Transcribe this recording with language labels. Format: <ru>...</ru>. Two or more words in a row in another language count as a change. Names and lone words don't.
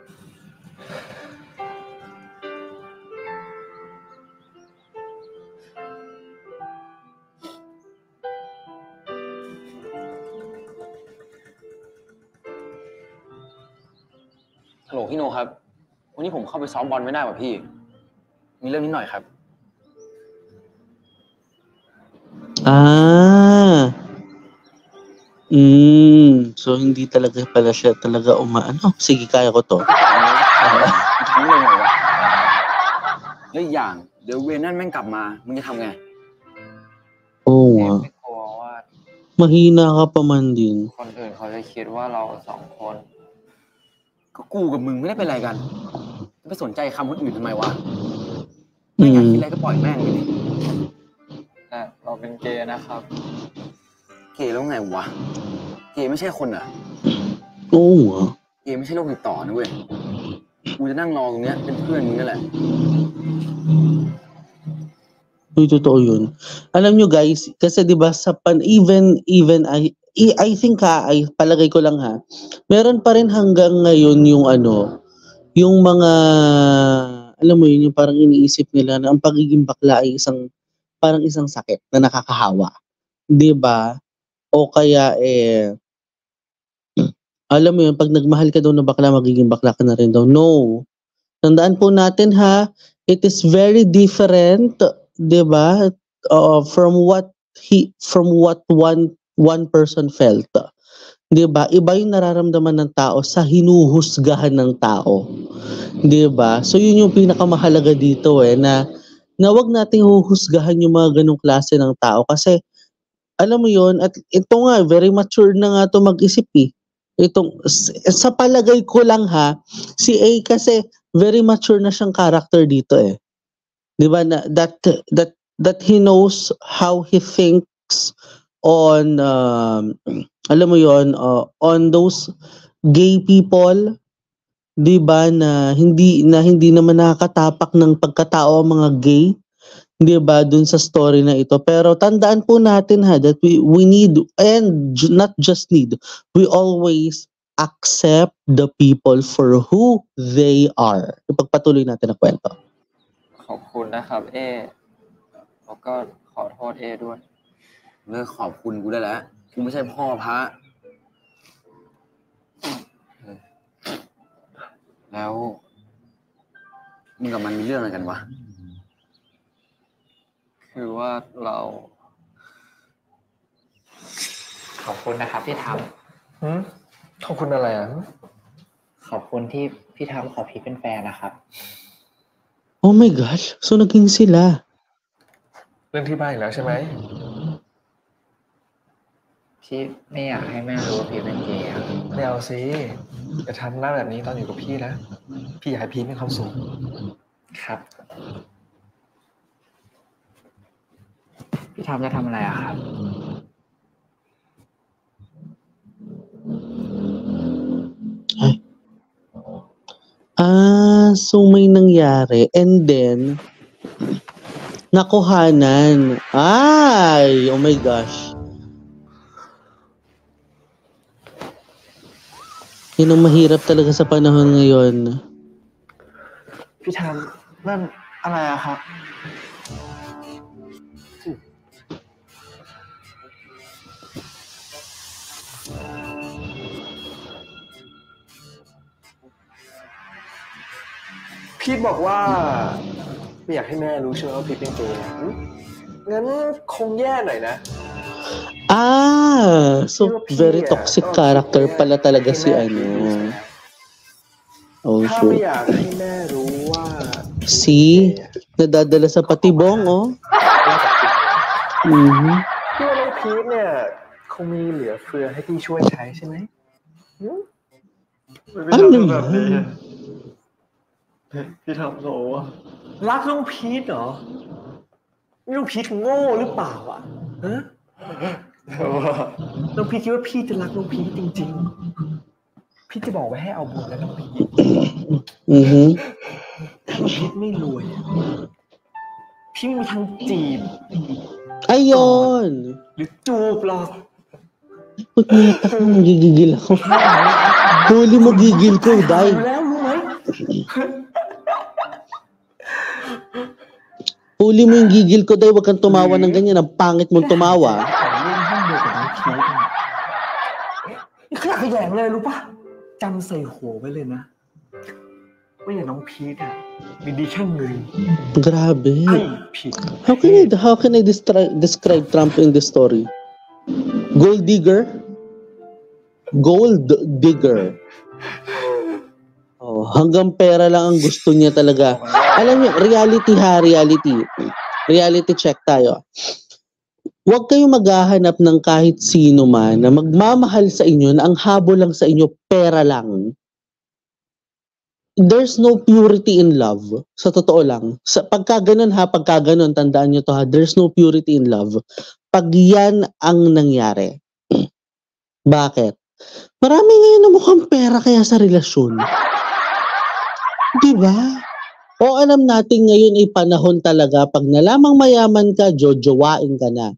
<th>ฮัลโหลพี่โนครับ วันนี้ผมเข้าไปซ้อมบอลไม่ได้ว่ะพี่ มีเรื่องนิดหน่อยครับ</th> <tl>So hindi talaga pala siya talaga umaano. Sige, kaya ko to.</tl> <th>ทั้งเลยเหรอวะแล้วอีกอย่างเดี๋ยวเวรนั่นแม่งกลับมามึงจะทำไง</th> <tl>Oo</tl> <th>เอ</th> <tl>nga.</tl> <th>ไม่กลัวว่า</th> <tl>Mahina ka pa man din.</tl> <th>คนอื่นเขาจะคิดว่าเราสองคน ก็กูกับมึงไม่ได้เป็นอะไรกันจะไปสนใจคำคนอื่นทำไมวะไม่อยากคิดอะไรก็ปล่อยแม่งไปดิ แต่เราเป็นเกย์นะครับ เกย์แล้วไงวะเกย์ไม่ใช่คนเหรอ</th> <tl>Oo nga.</tl> <th>เกย์ไม่ใช่โรคติดต่อนะเว้ยกูจะนั่งรอตรงเนี้ยเป็นเพื่อนมึงนั่นแหละ</th> <tl>Uy, totoo yun. Alam nyo guys, kasi 'di ba sa</tl> <en>even I think</en> <tl>ay palagay ko lang ha. Meron pa rin hanggang ngayon yung yung mga alam mo yun, yung parang iniisip nila na ang pagiging bakla ay parang isang sakit na nakakahawa. 'Di ba? O kaya alam mo yun, pag nagmahal ka daw na bakla, magiging bakla ka na rin daw. No. Tandaan po natin ha,</tl> <en>it is very different,</en> <tl>'di ba?</tl> <en>From what one person felt.</en> <tl>'Di ba? Iba yung nararamdaman ng tao sa hinuhusgahan ng tao. 'Di ba? So yun yung pinakamahalaga dito na wag nating huhusgahan yung mga ganong klase ng tao kasi alam mo yun, at ito nga</tl> <en>very mature</en> <tl>na nga to mag-isip sa palagay ko lang ha, si A kasi</tl> <en>very mature</en> <tl>na siyang character dito 'Di ba na</tl> <en>that he knows how he thinks on</en> <tl>alam mo yon</tl> <en>on those gay people,</en> <tl>'di ba na hindi naman nakakatapak ng pagkatao ang mga gay, 'di ba dun sa story na ito. Pero tandaan po natin ha</tl> <en>that we need and not just need, we always accept the people for who they are.</en> <tl>Ipagpatuloy natin ang kwento.</tl> <th>ขอบคุณนะครับเอแล้วก็ขอโทษเอด้วย เลิกขอบคุณกูได้แล้วกูไม่ใช่พ่อพระแล้วมึงกับมันมีเรื่องอะไรกันวะ คือว่าเรา ขอบคุณนะครับที่ท ขอบคุณอะไรอ่ะ ำขอบคุณที่พี่ทำขอพีชเป็นแฟนนะครับ</th> <en>Oh my gosh,</en> <tl>so naging sila.</tl> <th>เรื่องที่บ้านอีกแล้วใช่ไหม พี่ไม่อยากให้แม่รู้ว่าพีชเป็นเกย์อะ ไม่เอาสิอย่าทำหน้าแบบนี้ตอนอยู่กับพี่นะ พี่อยากให้พี่มีความสุข ครับ พี่ทำจะทำอะไรอะครับ</th> <tl>So may nangyari</tl> <en>and then</en> <tl>nakuhanan. Ay,</tl> <en>oh my gosh.</en> <tl>Yun ang mahirap talaga sa panahon ngayon.</tl> <th>พี่ทำนั่นอะไรอะครับ พีทบอกว่าไม่อยากให้แม่รู้ใช่ไหมว่าพีทเป็นเกย์งั้นคงแย่หน่อยนะ</th> <tl>So</tl> <en>very toxic character</en> <tl>pala talaga si Oh,</tl> <th>ถ้า</th> <tl>so</tl> <th>ไม่อยากให้แม่รู้ว่า</th> <tl>see, nadadala sa patibong, oh.</tl> <th>พี่ว่าน้องพีทเนี่ยคงมีเหลือเฟือให้พี่ช่วยใช้ใช่ไหม</th> <tl>Ano yan?</tl> <th>พี่ทำโหวะ รักน้องพีทเหรอนี่น้องพีทโง่หรือเปล่าอ่ะฮะน้องพีทคิดว่าพี่จะรักน้องพีทจริงๆพี่จะบอกไว้ให้เอาบุญแล้วน้องพีทถ้าน้องพีทไม่รวยพี่ไม่มีทางจีบ</th> <tl>Ayun!</tl> <th>หรือจูบหรอก</th> <tl>Punyeta ka, magigigil ako. Huli mo gigil ko, Day. Huli mo yung gigil ko, Day. Huwag kang tumawa ng ganyan. Ang pangit mong tumawa.</tl> <th>นี่ขยะแขยงเลยรู้ปะจำใส่หัวไว้เลยนะว่าอย่างน้องพีทอะมีดีแค่เงิน</th> <tl>Grabe.</tl> <th>ให้ผิด</th> <en>How can I describe Trump in this story? Gold digger? Gold digger.</en> <tl>Oh, hanggang pera lang ang gusto niya talaga. Alam niyo, reality ha, reality.</tl> <en>Reality check</en> <tl>tayo. Huwag kayong maghahanap ng kahit sino man na magmamahal sa inyo na ang habol lang sa inyo, pera lang.</tl> <en>There's no purity in love.</en> <tl>Sa totoo lang. Pagka ganun, tandaan nyo to ha,</tl> <en>there's no purity in love.</en> <tl>Pag yan ang nangyari. Bakit? Marami ngayon na mukhang pera kaya sa relasyon. Diba? O alam natin ngayon ay panahon talaga, pag nalamang mayaman ka, jojowain ka na.</tl>